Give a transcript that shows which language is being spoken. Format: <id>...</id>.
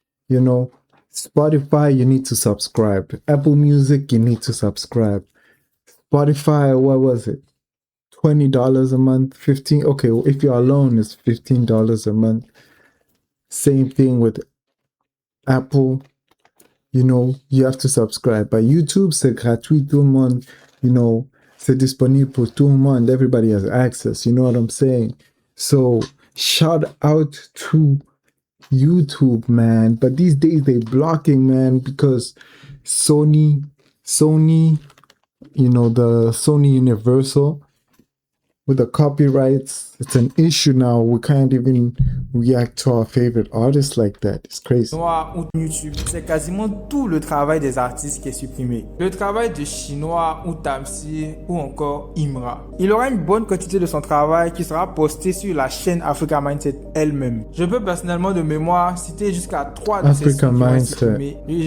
<en>You know, Spotify, you need to subscribe. Apple Music, you need to subscribe. Spotify, what was it? $20 a month, 15. Okay, well, if you're alone, it's $15 a month. Same thing with Apple, you know, you have to subscribe.</en> <fr>But YouTube, c'est gratuit, tout le monde,</fr> <en>you know,</en> <fr>c'est disponible pour tout le monde.</fr> <en>Everybody has access, you know what I'm saying? So, shout out to YouTube, man. But these days they blocking, man, because Sony, you know, the Sony Universal with the copyrights, it's an issue now. We can't even react to our favorite artists like that. It's crazy.</en> <fr>Chinois ou YouTube, c'est quasiment tout le travail des artistes qui est supprimé. Le travail de Chinois ou Tamsir ou encore Imra. Il aura une bonne quantité de son travail qui sera posté sur la chaîne Africa Mindset elle-même. Je peux personnellement de mémoire citer jusqu'à 3 de ces sons qui vont être supprimés.</fr>